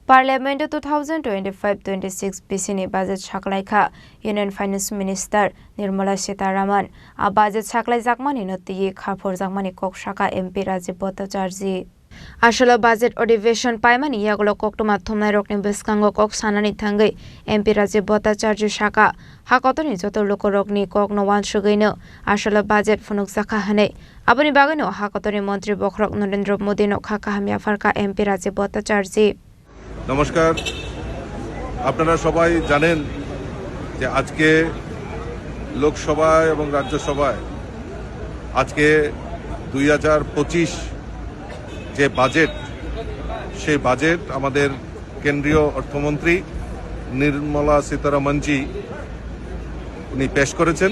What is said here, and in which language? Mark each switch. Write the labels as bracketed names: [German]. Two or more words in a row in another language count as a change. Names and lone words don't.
[Bodo] Parliament 2025-26 BCni budget saklaikha [English] Union Finance Minister [Bodo] Nirmala Sitharaman a budget saklai jakmani noti khapor jakmani kok saka MP Rajiv Bhattacharjee Ashola budget अधिवेशन पाइमानि यागलो कोक्टमा थुमनाय रकनि बेसकांगो कोक सानानि थांगै MP Rajiv Bhattacharjee साका हाकतनि जतो लोक रकनि कोक नवान सुगैनो आसोला budget फुनुक जाखा हनै आबनि बागैनो हाकतनि मन्त्री बखरक नरेन्द्र मोदी नो खाका हामिया फारका MP Rajiv Bhattacharjee [Bangla] নমস্কার আপনারা সবাই জানেন যে আজকে লোকসভায় এবং রাজ্যসভায় আজকে 2025 যে বাজেট সেই বাজেট আমাদের কেন্দ্রীয় অর্থমন্ত্রী নির্মলা সীতারামনজি উনি পেশ করেছেন।